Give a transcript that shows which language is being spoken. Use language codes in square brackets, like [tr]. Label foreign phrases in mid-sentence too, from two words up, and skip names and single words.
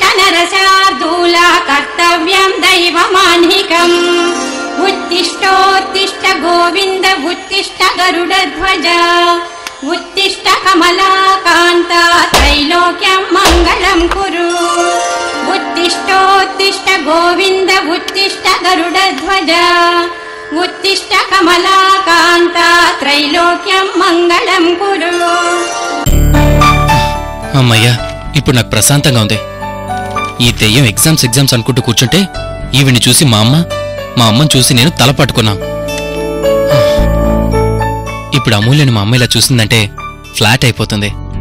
[sa] नरशार्दूला कर्तव्यं दैवमाह्निकम् उत्तिष्ठोत्तिष्ठ गोविन्द उत्तिष्ठ गरुडध्वज उत्तिष्ठ कमलाकान्ता त्रैलोक्यं मङ्गलं कुरु उत्तिष्ठोत्तिष्ठ गोविन्द उत्तिष्ठ गरुडध्वज उत्तिष्ठ कमलाकान्ता त्रैलोक्यं मङ्गलं कुरु. [te] అమ్మయ్యా, ఇప్పుడు నాకు ప్రశాంతంగా ఉంది. ఈ దెయ్యం ఎగ్జామ్స్ అనుకుంటూ కూర్చుంటే ఈవిని చూసి మా అమ్మని చూసి నేను తల పట్టుకున్నా. ఇప్పుడు అమూల్యని మా అమ్మ ఇలా చూసిందంటే ఫ్లాట్ అయిపోతుంది.